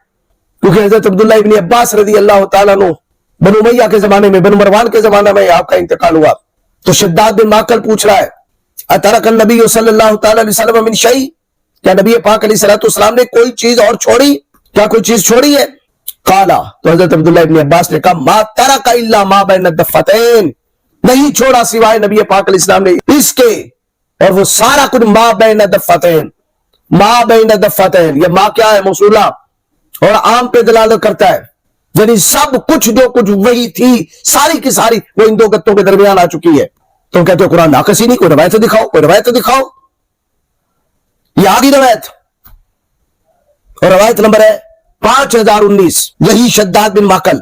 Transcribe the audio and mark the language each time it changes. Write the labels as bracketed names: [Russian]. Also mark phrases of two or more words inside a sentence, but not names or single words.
[Urdu] کیونکہ حضرت عبداللہ ابن عباس رضی اللہ تعالیٰ عنہ بنو امیہ کے زمانے میں, بنو مروان کے زمانے میں آپ کا انتقال ہوا. تو شداد بن معقل پوچھ رہا ہے [Arabic] اترک النبی صلی اللہ تعالی علیہ وسلم من شیء, [Urdu] کیا نبی پاک علیہ السلام نے کوئی چیز اور چھوڑی, کیا کوئی چیز چھوڑی ہے؟ قالا, تو حضرت عبداللہ ابن عباس نے کہا [Arabic] ما ترک الا ما بین الدفتین, [Urdu] نہیں چھوڑا سوائے نبی پاک علیہ السلام نے اس کے, اور وہ سارا کچھ [Arabic] ما بین الدفتین. ما بین الدفتین, [Urdu] یہ ما کیا ہے؟ موصولہ, اور عام پہ دلالت کرتا ہے, یعنی سب کچھ جو کچھ وہی تھی ساری کی ساری وہ ان 2 گتوں کے درمیان آ چکی ہے. تم کہتے ہو قرآن ناقص ہی نہیں, کوئی روایت دکھاؤ, کوئی روایت دکھاؤ. یہ آگی روایت, اور روایت نمبر ہے 5019, یہی شداد بن معقل.